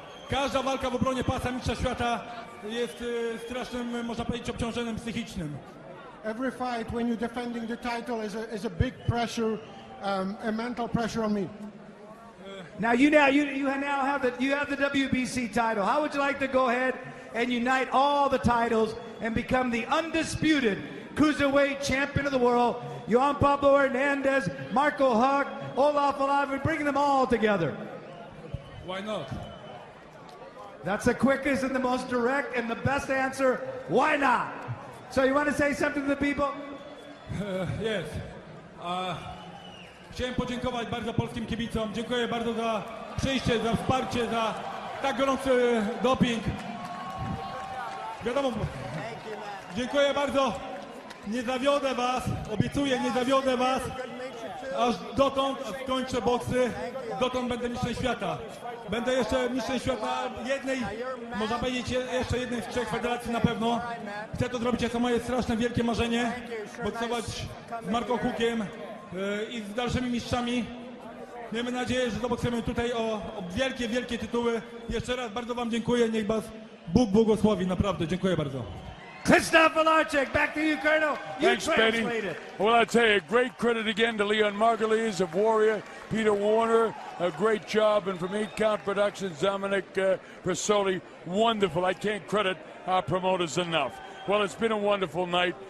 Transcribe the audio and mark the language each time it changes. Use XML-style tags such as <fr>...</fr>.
<pl>Każda walka w obronie pasa mistrza świata jest strasznym, można powiedzieć, obciążeniem psychicznym.</pl> <en>Every fight when you're defending the title is a big pressure, a mental pressure on me. Now you now have the WBC title. How would you like to go ahead and unite all the titles and become the undisputed Cruiserweight Champion of the World? Juan Pablo Hernandez, Marco Huck, Olaf Olavi, bringing them all together. Why not? That's the quickest and the most direct and the best answer. Why not? So you want to say something to the people? Yes.</en> <pl>Chciałem podziękować bardzo polskim kibicom. Dziękuję bardzo za przyjście, za wsparcie, za tak gorący doping. Wiadomo, dziękuję bardzo. Nie zawiodę was, obiecuję, nie zawiodę was. Aż dotąd skończę boksy, dotąd będę mistrzem świata. Będę jeszcze mistrzem świata jednej, można powiedzieć, jeszcze jednej z 3 federacji na pewno. Chcę to zrobić jako moje straszne, wielkie marzenie. Boksować z Marco Huckiem i z dalszymi mistrzami. Miejmy nadzieję, że zobaczymy tutaj o wielkie, wielkie tytuły. Jeszcze raz bardzo wam dziękuję, niech was Bóg błogosławi, naprawdę, dziękuję bardzo.</pl> <en>Krzysztof Wlodarczyk, back to you, Colonel. You Thanks, Benny. Well, I tell you, great credit again to Leon Margulies of Warrior, Peter Warner, a great job, and from 8 Count Productions, Dominic Persoli, wonderful. I can't credit our promoters enough. Well, it's been a wonderful night.</en>